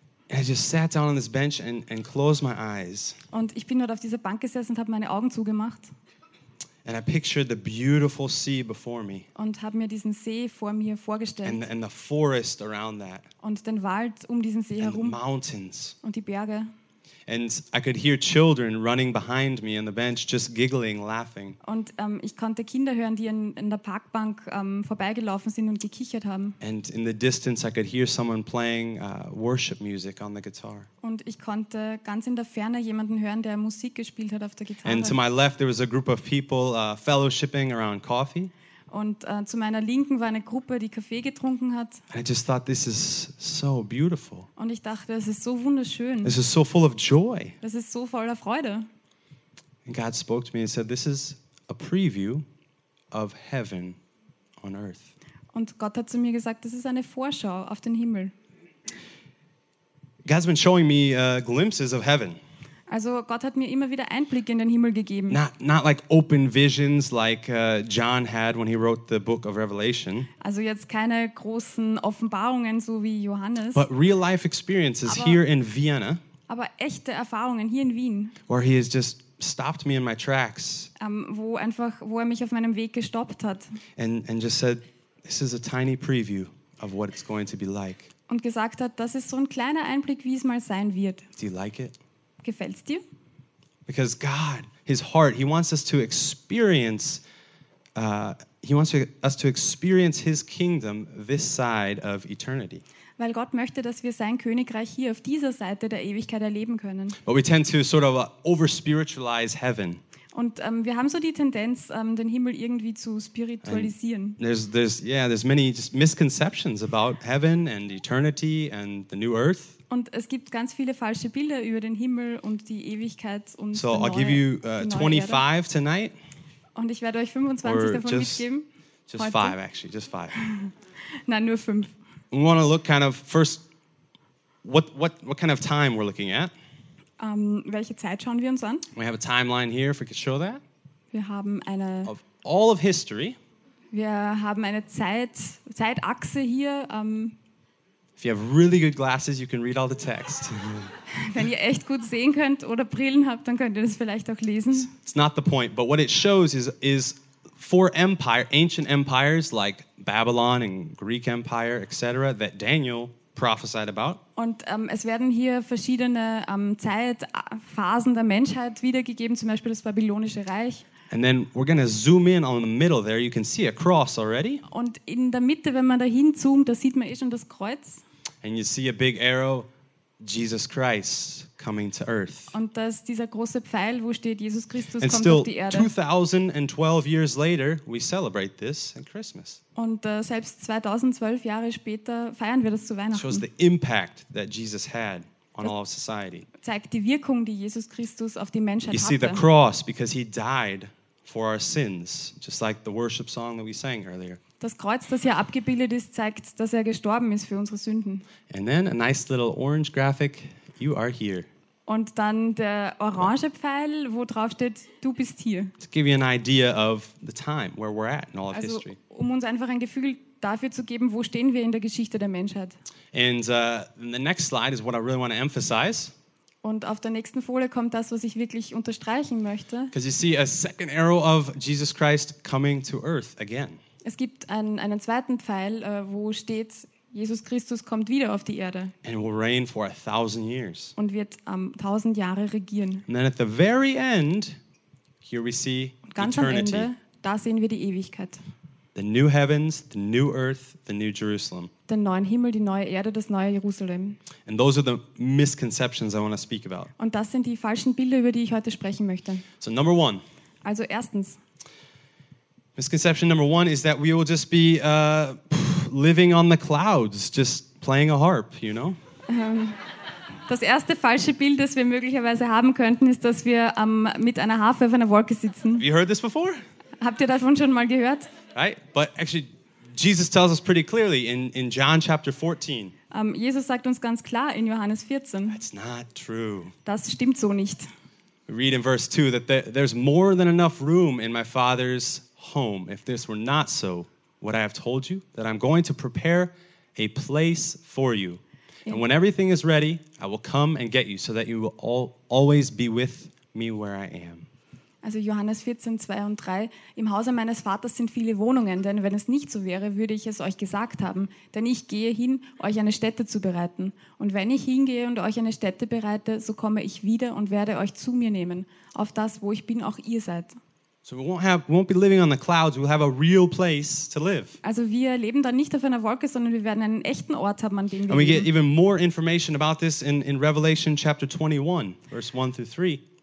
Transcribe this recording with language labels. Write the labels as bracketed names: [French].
[English] And I just sat down on this bench and closed my eyes. [German] Und ich bin dort auf dieser Bank gesessen und habe meine Augen zugemacht. [English] And I pictured the beautiful sea before me. [German] Und habe mir diesen See vor mir vorgestellt. [English] And the forest around that. [German] Und den Wald um diesen See [English] and [German] herum. [English] The mountains. [German] Und die Berge. [English] And I could hear children running behind me on the bench, just giggling, laughing. [German] Und ich konnte Kinder hören, die in der Parkbank vorbeigelaufen sind und gekichert haben. [English] And in the distance, I could hear someone playing worship music on the guitar. [German] Und ich konnte ganz in der Ferne jemanden hören, der Musik gespielt hat auf der Gitarre. [English] And to my left, there was a group of people fellowshipping around coffee. [German] Und zu meiner Linken war eine Gruppe, die Kaffee getrunken hat. [English] I just thought, this is so beautiful. [German] Und ich dachte, es ist so wunderschön. [English] This is so full of joy. [German] Das ist so voller Freude. [English] And God spoke to me and said, this is a preview of heaven on earth. [German] Und Gott hat zu mir gesagt, das ist eine Vorschau auf den Himmel. [English] God's been showing me glimpses of heaven. [German] Also Gott hat mir immer wieder Einblicke in den Himmel gegeben. [English] Not like open visions like John had when he wrote the book of Revelation. [German] Also jetzt keine großen Offenbarungen so wie Johannes. [English] But real life experiences here in Vienna. [German] Aber echte Erfahrungen hier in Wien. [English] Where he has just stopped me in my tracks. [German] Wo er mich auf meinem Weg gestoppt hat. [English] And just said, this is a tiny preview of what it's going to be like. [German] Und gesagt hat, das ist so ein kleiner Einblick, wie es mal sein wird. [English] Do you like it? [German] Gefällt's dir? [English] Because God, his heart, he wants us to experience he wants us to experience his kingdom this side of eternity. [German] Weil Gott möchte, dass wir sein Königreich hier auf dieser Seite der Ewigkeit erleben können. [English] But we tend to sort of over spiritualize heaven. [German] Und wir haben so die Tendenz, den Himmel irgendwie zu spiritualisieren. [English] There's many just misconceptions about heaven and eternity and the new earth. [German] Und es gibt ganz viele falsche Bilder über den Himmel und die Ewigkeit und [English] so I'll give you 25 Erde. Tonight. [German] Und ich werde euch 25 [English] or [German] davon [English] just, [German] mitgeben. [English] Just heute. Five actually, just five. [German] Nein, nur fünf. [English] We want to look kind of first what kind of time we're looking at. [German] Welche Zeit schauen wir uns an? [English] We have a timeline here if we could show that. [German] Wir haben eine [English] of all of history. [German] Wir haben eine Zeitachse hier [English] If you have really good glasses, you can read all the text. [German] Wenn ihr echt gut sehen könnt oder Brillen habt, dann könnt ihr das vielleicht auch lesen. [English] It's not the point, but what it shows is four empire, ancient empires like Babylon and Greek Empire, etc., that Daniel prophesied about. [German] Und es werden hier verschiedene Zeitphasen der Menschheit wiedergegeben, zum Beispiel das Babylonische Reich. [English] And then we're going to zoom in on the middle there. You can see a cross already. [German] Und in der Mitte, wenn man da hinzoomt, da sieht man eh schon das Kreuz. [English] And you see a big arrow, Jesus Christ coming to earth. [German] Und da ist dieser große Pfeil, wo steht Jesus Christus [English] and [German] kommt auf die Erde. [English] 2012 years later, we celebrate this at Christmas. [German] Und selbst 2012 Jahre später feiern wir das zu Weihnachten. [English] Shows the impact that Jesus had. On all of society. [German] Zeigt die Wirkung, die Jesus Christus auf die Menschheit [English] you [German] hatte. [English] See the cross because he died for our sins, just like the worship song that we sang earlier. [German] Das Kreuz, das hier abgebildet ist, zeigt, dass er gestorben ist für unsere Sünden. [English] And then a nice little orange graphic, you are here. [German] Und dann der orange Pfeil, wo drauf steht, du bist hier. [English] To give you an idea of the time where we're at in all of history. [German] Uns einfach ein Gefühl dafür zu geben, wo stehen wir in der Geschichte der Menschheit. [English] And the next slide is what I really want to emphasize. [German] Und auf der nächsten Folie kommt das, was ich wirklich unterstreichen möchte. [English] Because you see a second arrow of Jesus Christ coming to earth again. [German] Es gibt einen zweiten Pfeil, wo steht, Jesus Christus kommt wieder auf die Erde. [English] And will reign for 1,000 years. [German] Und wird 1,000 Jahre regieren. [English] And then at the very end, here we see [German] ganz [English] eternity. [German] Am Ende, da sehen wir die Ewigkeit. [English] The new heavens, the new earth, the new Jerusalem. [German] Den neuen Himmel, die neue Erde, das neue Jerusalem. [English] And those are the misconceptions I want to speak about. [German] Und das sind die falschen Bilder, über die ich heute sprechen möchte. [English] So number one. [German] Also erstens. [English] Misconception number one is that we will just be living on the clouds, just playing a harp, you know? [German] Das erste falsche Bild, das wir möglicherweise haben könnten, ist, dass wir mit einer Harfe auf einer Wolke sitzen. [English] Have you heard this before? [German] Habt ihr davon schon mal gehört? [English] Right? But actually, Jesus tells us pretty clearly in John chapter 14. [German] Jesus sagt uns ganz klar in Johannes 14. [English] That's not true. [German] Das stimmt so nicht. [English] We read in verse 2 that there's more than enough room in my Father's home. If this were not so, what I have told you, that I'm going to prepare a place for you. And when everything is ready, I will come and get you, so that you will always be with me where I am. [German] Also Johannes 14, 2 und 3. Im Hause meines Vaters sind viele Wohnungen, denn wenn es nicht so wäre, würde ich es euch gesagt haben. Denn ich gehe hin, euch eine Stätte zu bereiten. Und wenn ich hingehe und euch eine Stätte bereite, so komme ich wieder und werde euch zu mir nehmen. Auf das, wo ich bin, auch ihr seid. [English] So we won't be living on the clouds, we'll have a real place to live. [German] Also wir leben dann nicht auf einer Wolke, sondern wir werden einen echten Ort haben, an dem wir leben. [English] And we get even more information about this in Revelation chapter 21, verse 1 through 3.